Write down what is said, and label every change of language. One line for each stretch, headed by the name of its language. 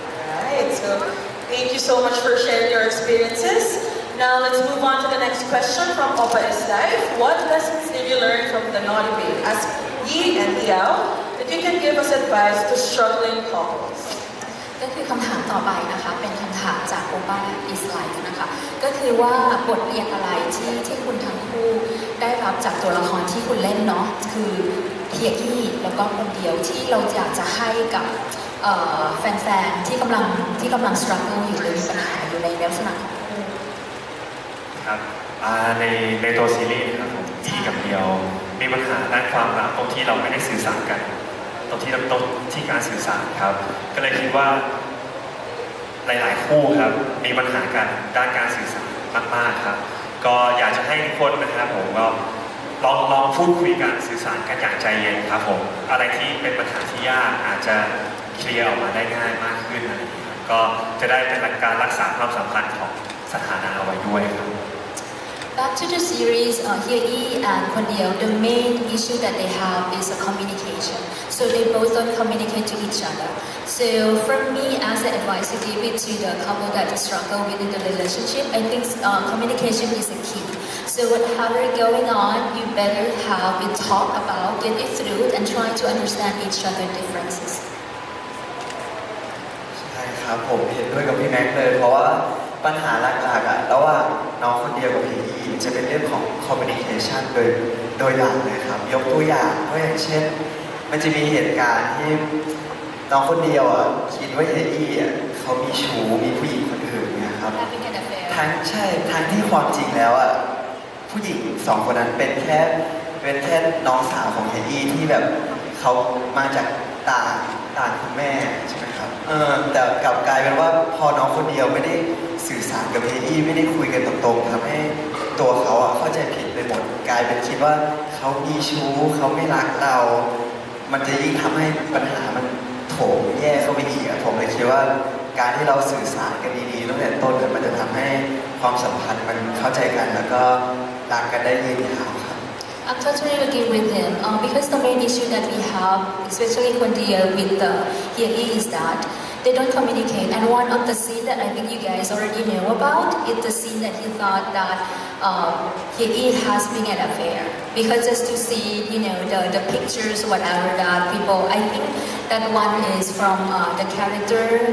English: Alright, so thank you so much for sharing your experiences. Now let's move on to the next question from Opa is Life. What lessons did you learn from the Naughty Babe? Ask Yi and Liao that you can give us advice to struggling couples.
Thai: ก็คือคำถามต่อไปนะคะเป็นคำถามจากโอป้าอิสไลฟ์นะคะก็คือว่าบทเรียนอะไรที่คุณทั้งคู่ได้รับจากตัวละครที่คุณเล่นเนาะคือเฮียกี้แล้วก็คนเดียวที่เราอยากจะให้กับแฟนๆที่กำลัง struggle อยู่หรือมีปัญหาอยู่ในลักษณะของคู่ ครับในตัวซีรีส์นะครับผมที่กับเดียวมีปัญหาด้านความรักตรงที่เราไม่ได้สื่อสารกันตรงที่การสื่อสารครับก็เลยคิดว่า หลายๆคู่ครับมีปัญหากันด้านการสื่อสารมากๆครับก็อยากจะให้ทุกคนนะครับผมก็ลองพูดคุยกันสื่อสารกันอย่างใจเย็นครับผมอะไรที่เป็นปัญหาที่ยากอาจจะเคลียร์ออกมาได้ง่ายมากขึ้นอะไรอย่างเงี้ยก็จะได้เป็นหลักการรักษาความสัมพันธ์ของสถานะเอาไว้ด้วยครับ
English: Back to the series, Hye and Kwon Deo, the main issue that they have is communication. So they both don't communicate to each other. So for me, as an advice to give it to the couple that struggle within the relationship, I think communication is a key. So whatever going on, you better have it talk about, get it through, and try to understand each other's differences.
Thai: ใช่ครับผมเห็นด้วยกับพี่แม็กเลยเพราะว่าปัญหาหลักๆระหว่างน้องคนเดียวกับพี่อีจะเป็นเรื่องของ communication โดยหลักเลยครับยกตัวอย่างก็อย่างเช่นมันจะมีเหตุการณ์ที่น้องคนเดียวคิดว่าเฮียอี้เขามีชู้มีผู้หญิงคนอื่นนะครับทั้งที่ความจริงแล้วผู้หญิงสองคนนั้นเป็นแค่ เป็นแค่น้องสาวของเฮียอี้ที่แบบเขามาจากต่างคุณแม่ใช่ไหมครับแต่กลับกลายเป็นว่าพอน้องคนเดียวไม่ได้สื่อสารกับเฮียอี้ไม่ได้คุยกันตรงๆทำให้ตัวเขาอะเข้าใจผิดไปหมดกลายเป็นคิดว่าเขามีชู้เขาไม่รักเรา มันจะยิ่งทำให้ปัญหามันโถมแย่เข้าไปอีกอะผมเลยคิดว่าการที่เราสื่อสารกันดีๆตั้งแต่ต้นมันจะทำให้ความสัมพันธ์มันเข้าใจกันแล้วก็รักกันได้ยืนยาวครับ
English: I'm totally agree with him because the main issue that we have, especially when with the Hyegi, is that they don't communicate. And one of the scene that I think you guys already know about is the scene that he thought that Hyegi has been an affair. Because just to see, the pictures, whatever that people, I think that one is from the character.